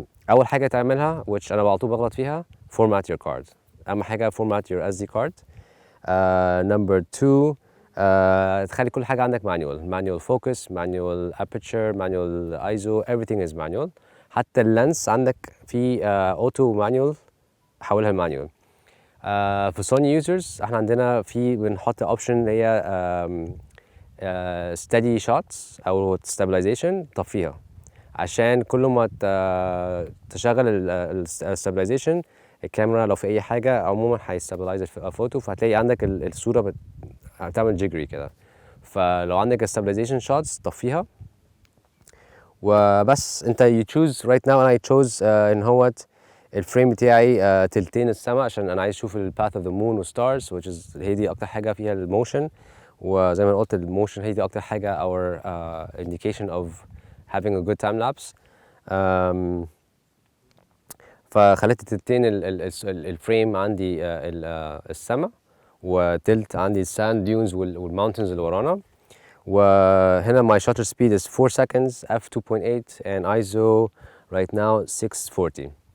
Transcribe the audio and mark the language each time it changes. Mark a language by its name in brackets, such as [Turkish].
[Arabic] اول حاجه تعملها which انا على طول بغلط فيها format your card. [English] اهم حاجه format your SD card. number 2 تخلي كل حاجه عندك manual focus, manual aperture, manual ISO, everything is manual. [Arabic] حتى اللانس عندك في auto manual حولها manual. في سوني يوزرز احنا عندنا بنحط اوبشن اللي هي steady shots او stabilization طفيها عشان كل ما تشغل الستابلايزيشن الكاميرا لو في اي حاجه عموما هيستابلايز الفوتو، فهتلاقي عندك الصوره بتعمل جيجري كده. فلو عندك الستابلايزيشن شوتس طفيها وبس. انت you choose right now and I chose ان هو الفريم بتاعي تلتين السما عشان انا عايز اشوف الباث اوف ذا مون وستارز which is هي دي اكتر حاجه فيها الموشن. وزي ما قلت الموشن هي دي اكتر حاجه our indication of [English] having a good time lapse. [Arabic] فخليت تلتين الفريم عندي السما، وتلت عندي الساند ديونز والماونتنز اللي ورانا. [English] وهنا my shutter speed is 4 seconds f2.8 and ISO right now 640.